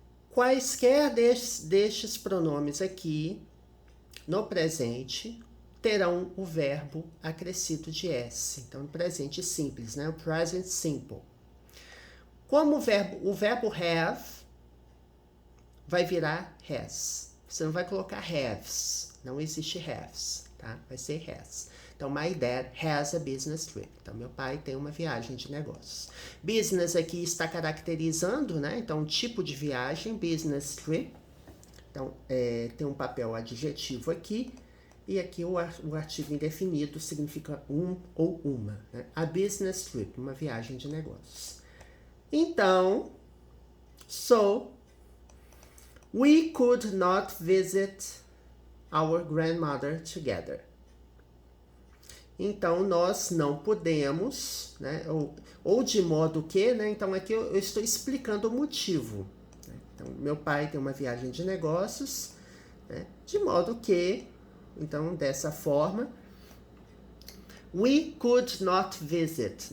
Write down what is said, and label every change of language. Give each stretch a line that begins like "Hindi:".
Portuguese: Quaisquer destes pronomes aqui, no presente, terão o verbo acrescido de S. Então, no presente simples, né? O present simple. Como o verbo have vai virar has. Você não vai colocar haves. Não existe haves, tá? Vai ser has.
English: Então, my dad has a business trip.
Portuguese: Então, meu pai tem uma viagem de negócios. Business aqui está caracterizando, né? Então, um tipo de viagem, business trip. Então, tem um papel adjetivo aqui. E aqui o artigo indefinido significa um ou uma. Né?
English: A business trip,
Portuguese: uma viagem de negócios.
English: Então, so, we could not visit our grandmother together.
Portuguese: Então, nós não podemos, né? Ou de modo que, né? Então, aqui eu estou explicando o motivo. Né? Então, meu pai tem uma viagem de negócios, né? De modo que, então, dessa forma,
English: we could not visit.